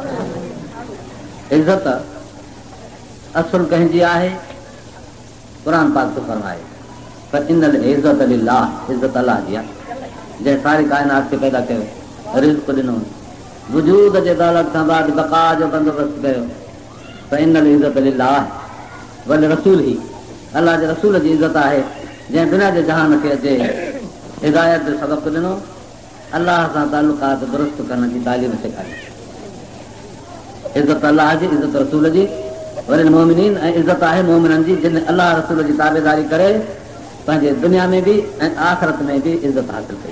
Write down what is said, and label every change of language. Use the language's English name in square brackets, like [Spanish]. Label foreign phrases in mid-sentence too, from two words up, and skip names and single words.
[Sindhi] इज़त असुल कंहिंजी आहे, क़ुर पाक थो फरमाए पर [Arabic] إن العزة لله, [Sindhi] इज़त अलाह जी आहे जंहिं सारी काइनात खे पैदा कयो, रिज़्क़ ॾिनो, वजूद जे दौलत खां बाद बक़ा जो बंदोबस्तु कयो। [Arabic] إن العزة لله ولرسوله, [Sindhi] अलाह जे रसूल जी इज़त आहे जंहिं दुनिया जे जहान खे अचे हिदायत जो सबक़ ॾिनो, अलाह सां तालुकात दुरुस्त करण जी तालीम सेखारी। इज़त अलाह जी, इज़त रसूल जी, वरी मोमिनीन, ऐं इज़त आहे मोमिननि जी जिन अलाह रसूल जी ताबेदारी करे पंहिंजे दुनिया में बि ऐं आख़िरत में बि इज़त हासिल कई।